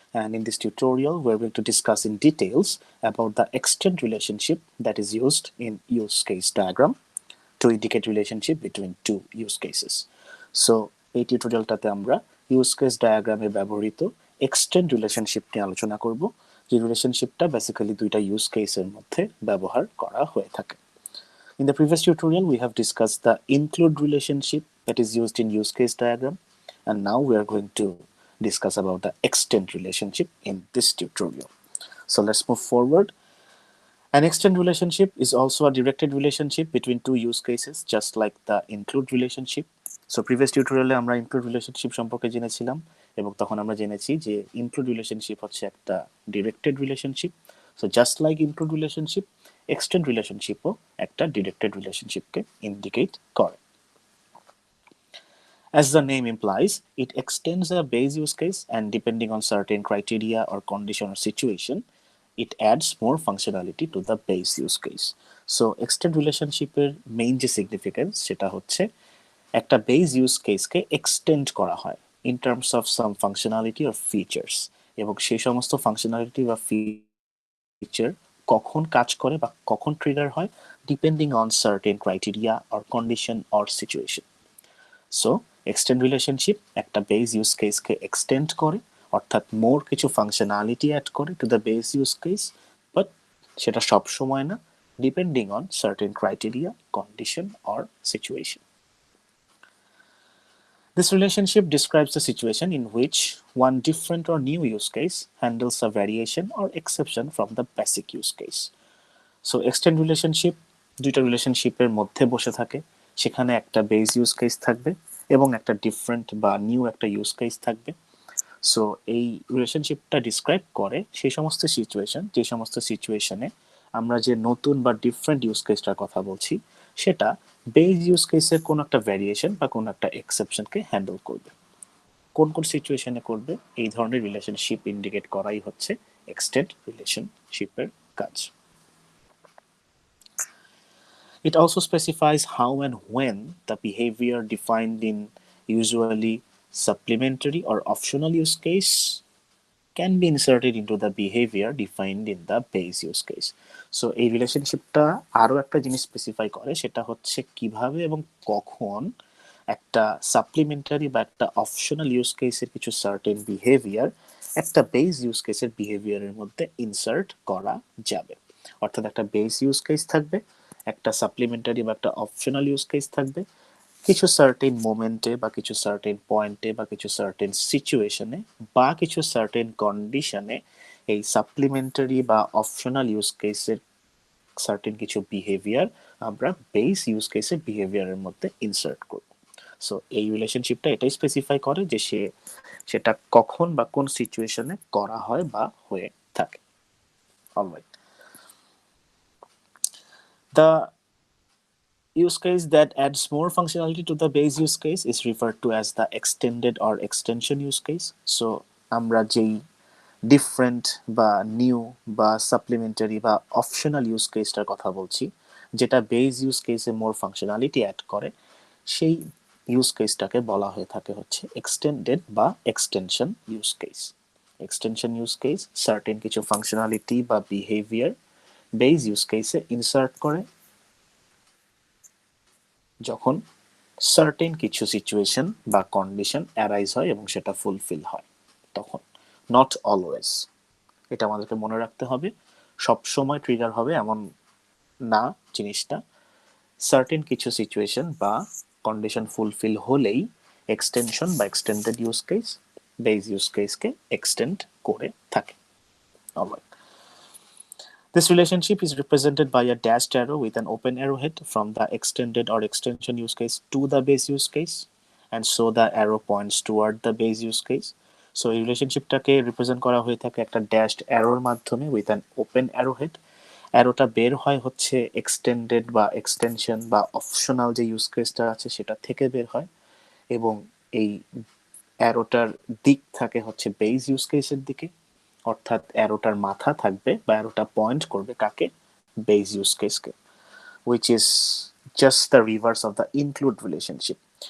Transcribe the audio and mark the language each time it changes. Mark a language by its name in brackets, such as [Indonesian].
[English] And in this tutorial, we're going to discuss in details about the extent relationship that is used in use case diagram to indicate relationship between two use cases. [Bangla] So এই টিউটোরিয়ালটাতে আমরা use case ডায়াগ্রামে ব্যবহৃত extend relationship নিয়ে আলোচনা করব, যে রিলেশনশিপটা basically দুইটা use কেসের মধ্যে ব্যবহার করা হয়ে থাকে। [English] In the previous tutorial, we have discussed the include relationship that is used in use case diagram, and now we are going to discuss about the extend relationship in this tutorial. So let's move forward. An extend relationship is also a directed relationship between two use cases, just like the include relationship. [Bangla] So [English] previous tutorial [Bangla] আমরা include relationship সম্পর্কে জেনেছিলাম এবং তখন আমরা জেনেছি যে include relationship হচ্ছে একটা directed relationship. [English] So just like include relationship, extend relationship [Bangla] ও একটা [English] directed relationship কে indicate করে। As the name implies, it extends a base use case, and depending on certain criteria or condition or situation, it adds more functionality to the base use case. So extend relationship এর main যে significance [Bangla] সেটা হচ্ছে একটা [English] base use case কে extend করা হয় in terms of some functionality or features, [Bangla] এবং সেই সমস্ত [English] functionality বা feature [Bangla] কখন কাজ করে বা কখন [English] trigger হয় depending on certain criteria or condition or situation. [Bangla] So extend relationship একটা বেস ইউজ কেসকে এক্সটেন্ড করে, অর্থাৎ মোর কিছু ফাংশনালিটি অ্যাড করে to the base use case, but সেটা সব সময় না, [English] Depending on certain criteria, condition or situation. This relationship describes the situation in which one different or new use case handles a variation or exception from the basic use case. [Bangla] So extend relationship দুইটা রিলেশনশিপের মধ্যে বসে থাকে, সেখানে একটা base use case থাকবে এবং একটা ডিফারেন্ট বা নিউ একটা ইউজ কেস থাকবে। সো এই রিলেশনশিপটা ডিসক্রাইব করে সেই সমস্ত সিচুয়েশন, যে সমস্ত সিচুয়েশনে আমরা যে নতুন বা ডিফারেন্ট ইউজ কেসটার কথা বলছি সেটা বেস ইউজ কেসের কোনো একটা ভ্যারিয়েশন বা কোনো একটা এক্সেপশনকে হ্যান্ডেল করবে। কোন কোন সিচুয়েশনে করবে, এই ধরনের রিলেশনশিপ ইন্ডিকেট করাই হচ্ছে এক্সটেন্ড রিলেশনশিপের কাজ। [English] It also specifies how and when the behavior defined in usually supplementary or optional use case can be inserted into the behavior defined in the base use case. [Bangla] So এই রিলেশনশিপটা আরো একটা জিনিস specify করে, সেটা হচ্ছে কিভাবে এবং কখন একটা সাপ্লিমেন্টারি বা একটা অপশনাল ইউজ কেসের কিছু সার্টেন বিহেভিয়ার একটা বেস ইউজ কেসের বিহেভিয়ারের মধ্যে ইনসার্ট করা যাবে। অর্থাৎ একটা বেস ইউজ কেস থাকবে, একটা সাপ্লিমেন্টারি বা একটা অপশনাল ইউজ কেস থাকবে, কিছু সার্টেন মোমেন্টে বা কিছু সার্টেন পয়েন্টে বা কিছু সার্টেন সিচুয়েশনে বা কিছু সার্টেন কন্ডিশনে এই সাপ্লিমেন্টারি বা অপশনাল ইউজ কেসের সার্টেন কিছু বিহেভিয়ার আমরা বেস ইউজ কেসের বিহেভিয়ারের মধ্যে ইনসার্ট করব। সো এই রিলেশনশিপটা এটাই স্পেসিফাই করে যে সেটা কখন বা কোন সিচুয়েশনে করা হয় বা হয়ে থাকে। [English] Alright, the use case that adds more functionality to the base use case is referred to as the extended or extension use case. [Bangla] So আমরা যেই ডিফারেন্ট বা নিউ বা সাপ্লিমেন্টারি বা অপশনাল ইউজ কেসটার কথা বলছি, যেটা বেস ইউজ কেসে মোর functionality add করে, সেই ইউজ কেসটাকে বলা হয়ে থাকে হচ্ছে এক্সটেন্ডেড বা extension use case. Extension use case certain কিছু ফাংশনালিটি বা বিহেভিয়ার বেস ইউজ কেসে ইনসার্ট করে যখন সার্টেন কিছু সিচুয়েশন বা কন্ডিশন অ্যারাইজ হয় এবং সেটা ফুলফিল হয় তখন, [English] Not always. [Bangla] এটা আমাদেরকে মনে রাখতে হবে, সব সময় ট্রিগার হবে এমন না জিনিসটা। সার্টেন কিছু সিচুয়েশন বা কন্ডিশন ফুলফিল হলেই এক্সটেনশন বা extended use case base use কেসকে extend করে থাকে। [English] Alright, this relationship is represented by a dashed arrow with an open arrowhead from the extended or extension use case to the base use case, and so the arrow points toward the base use case. [Bangla] So এই রিলেশনশিপটাকে represent করা হয়ে থাকে একটা dashed অ্যারোর মাধ্যমে with an open Arrowhead. অ্যারোটা বের হয় হচ্ছে extended বা এক্সটেনশন বা অপশনাল যে ইউজ কেসটা আছে সেটা থেকে বের হয়, এবং এই অ্যারোটার দিক থাকে হচ্ছে বেস ইউজ কেসের দিকে, অর্থাৎ অ্যারোটার মাথা থাকবে বা অ্যারোটা পয়েন্ট করবে কাকে, base use কেসকে, [English] which is just the reverse of the include relationship.